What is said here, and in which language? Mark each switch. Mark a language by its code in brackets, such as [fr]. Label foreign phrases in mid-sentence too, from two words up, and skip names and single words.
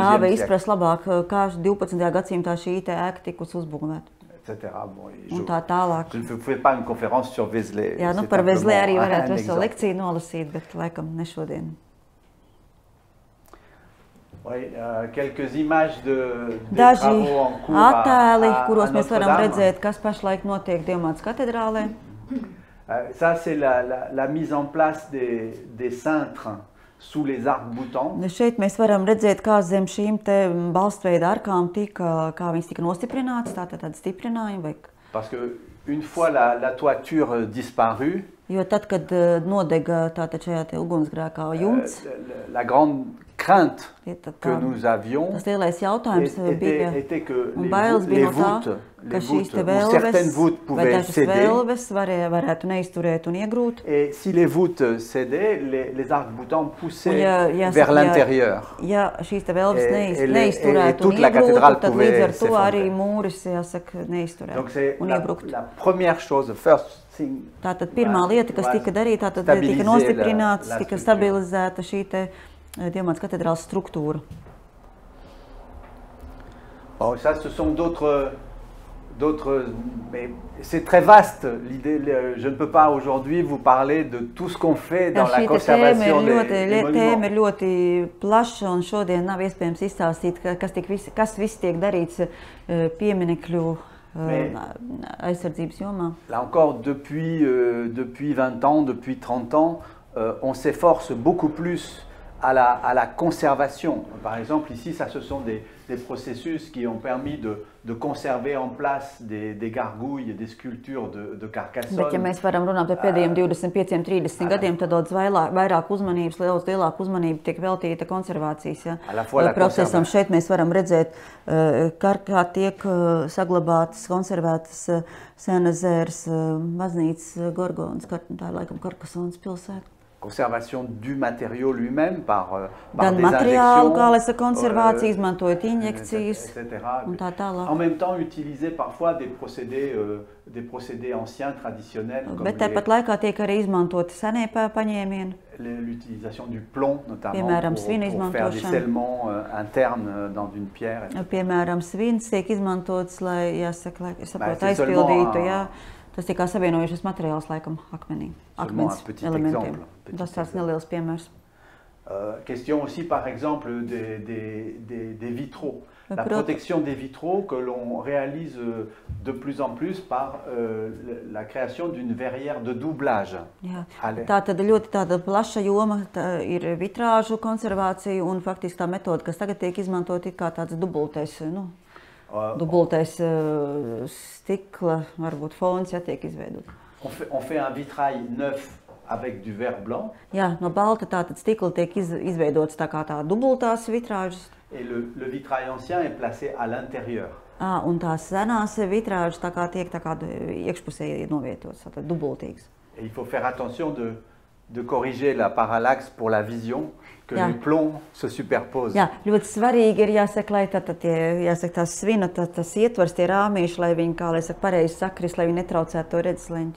[fr] siècle. siècle. [lv] Izprast labāk, kā 12. gadsimtā šī ēka tikus uzbūvēta. [fr] Bon, [lv] un tā tālāk. [fr] Je ne fais pas une conférence sur Vézelē. [lv] Jā, par Vézelē arī varētu veselu lekciju nolasīt, bet laikam ne šodien. [fr] Oui, quelques images [lv] Daži [fr] travaux en cours [lv] attēli, kuros mēs varam redzēt, kas pašlaik notiek Dievmātes katedrālē. [fr] Ça, c'est la mise en place des cintres sous les arcs-boutants. [lv] Šeit mēs varam redzēt, kā zem šīm te balstveida arkām kā viņas tika nostiprinātas, tātad stiprinājumi. [fr] Parce que une fois la toiture disparue, [lv] Jo tad, kad nodega tātad šajā te ugunsgrēkā jumts, [fr] la grande crainte [lv] tad [fr] que nous avions [lv] tas lielais jautājums bija, [fr] était que [lv] un bailes bija no tā, ka šīs te [fr] certaines voûtes [lv] vai [fr] pouvaient [lv] dažas [fr] céder. [lv] velves varētu neizturēt un iegrūt. [fr] Et si les voûtes cédaient, les arcs-boutants poussaient [lv] Ja [fr] vers l'intérieur. [lv] Ja šīs te velves [fr] Et [lv] neizturētu un [fr] toute la [lv] iegrūtu, [fr] cathédrale [lv] tad [fr] pouvait [lv] līdz ar to [fr] s'effondrer. [lv] arī mūris, jāsaka, [fr] Donc [lv] neizturētu [fr] c'est [lv] un iebrukt. [fr] la première chose, [en] first thing. [lv] Tātad pirmā lieta, kas tika darīta, tātad tika nostiprināts, tika stabilizēta šī te Dievmātes katedrāles struktūra. [fr] Bon, ça, ce sont d'autres, mais c'est très vaste l'idée. Je ne peux pas aujourd'hui vous parler de tout ce qu'on fait dans la conservation des monuments. [lv] Tēma ir ļoti plaša, un šodien nav iespējams izstāstīt, kas viss tiek darīts pieminekļu aizsardzības jomā. [fr] Là encore, depuis 20 ans, depuis 30 ans, on s'efforce beaucoup plus à la conservation. Par exemple, ici, ça, ce sont des processus qui ont permis de conserver en place des gargouilles et des sculptures de Carcassonne. [lv] Bet, ja mēs varam runāt par pēdējiem 25-30 gadiem, tad daudz vairāk uzmanības, lielāka uzmanība tiek veltīta konservācijas procesam. Šeit mēs varam redzēt, kā tiek saglabātas, konservētas Saint-Nazaires baznīcas Gorgonas, tā ir laikam Karkasonas pilsēta. [fr] Conservation du matériau lui-même par des [lv] materiālu, kā lai saka, konservācija, izmantojot injekcijas un tā tālāk. [fr] En même temps, utiliser parfois des procédés anciens, traditionnels. [lv] Bet tāpat laikā tiek arī izmantoti senie paņēmieni. [fr] L'utilisation du plomb, notamment, [lv] piemēram, [fr] pour faire des scellements internes dans une pierre. [lv] Piemēram, svins tiek izmantots, lai, jāsaka, lai saprot, aizpildītu, jā. Tas tiek kā savienojušas materiāls, laikam, akmenī, akmens elementiem. Tas tāds neliels piemērs. [fr] Question aussi, par exemple, des vitraux. La protection des vitraux que l'on réalise de plus en plus par la création d'une verrière de doublage. [lv] Jā. Tātad ļoti tāda plaša joma ir vitrāžu konservācija un faktiski tā metode, kas tagad tiek izmantot, ir kā tāds dubultais, dubultais stikla, varbūt fons, ja tiek izveidot. [fr] On fait un vitrail neuf avec du verre blanc. [lv] Jā, no balta tātad stikla tiek izveidots tā kā tā dubultās vitrāžas. [fr] Et le vitrail ancien est placé à l'intérieur. [lv] Un tās senās vitrāžas tā kā tiek tā kā iekšpusē novietotas, tātad dubultīgas. [fr] Et il faut faire attention de corriger la parallaxe pour la vision, que les plombs se superposent. [lv] Jā, ļoti svarīgi ir jāsaka, lai tās svina, tas ietvars, tie rāmīši, lai viņi, kā lai saka, pareizi sakris, lai viņi netraucētu to redzesleņķu.